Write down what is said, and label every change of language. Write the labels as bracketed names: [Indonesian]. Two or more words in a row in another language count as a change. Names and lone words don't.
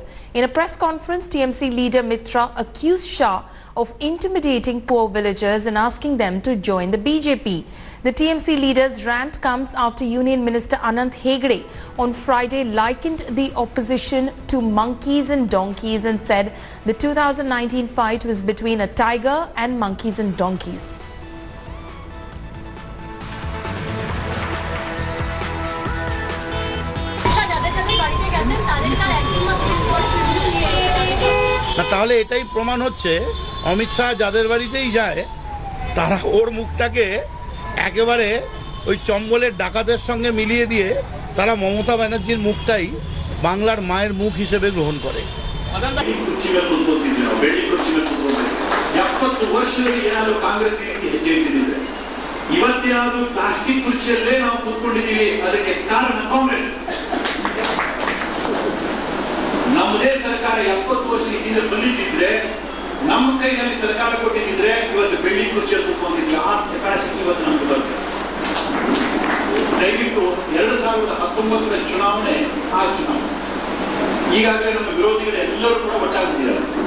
[English] In a press conference, TMC leader Mitra accused Shah of intimidating poor villagers and asking them to join the BJP. The TMC leader's rant comes after Union Minister Anant Hegde on Friday likened the opposition to monkeys and donkeys and said the 2019 fight was between a tiger and monkeys and donkeys. [Bangla] তাহলে এটাই প্রমাণ হচ্ছে অমিত শাহ যাদের বাড়িতেই যায় তারা ওর মুখটাকে একেবারে ওই চম্বলের ডাকাতের সঙ্গে মিলিয়ে দিয়ে তারা মমতা ব্যানার্জির মুখটাই বাংলার মায়ের মুখ হিসেবে গ্রহণ করে। [Kannada] 70 ವರ್ಷದಲ್ಲಿ ಏನಾದರೂ ಕಾಂಗ್ರೆಸ್ ಹೆಜ್ಜೆ ಇಟ್ಟಿದೆ ಇವತ್ತೇನಾದರೂ ಪ್ಲಾಸ್ಟಿಕ್ ಕುರ್ಚಿಯಲ್ಲೇ ನಾವು ಕೂತ್ಕೊಂಡಿದ್ದೀವಿ ಅದಕ್ಕೆ ಕಾರಣ ಕಾಂಗ್ರೆಸ್ ನಮ್ಮದೇ ಸರ್ಕಾರ 70 ವರ್ಷ ಹಿಂದೆ ಬಂದಿದ್ದಿದ್ರೆ ನಮ್ಮ ಕೈಯಲ್ಲಿ ಸರ್ಕಾರ ಕೊಟ್ಟಿದ್ದಿದ್ರೆ ಇವತ್ತು ಬೆಳ್ಳಿ ಕುರ್ಚಿಯಲ್ಲಿ ಕೂತ್ಕೊಂಡಿದ್ವಿ ಆ ಕೆಪಾಸಿಟಿ ಇವತ್ತು ನಮ್ಗೆ ಬರುತ್ತೆ ದಯವಿಟ್ಟು 2019ರ ಚುನಾವಣೆ ಆ ಚುನಾವಣೆ ಈಗಾಗಲೇ ನಮ್ಮ ವಿರೋಧಿಗಳು ಎಲ್ಲರೂ ಕೂಡ ಒಟ್ಟಾಗಿದ್ದಾರೆ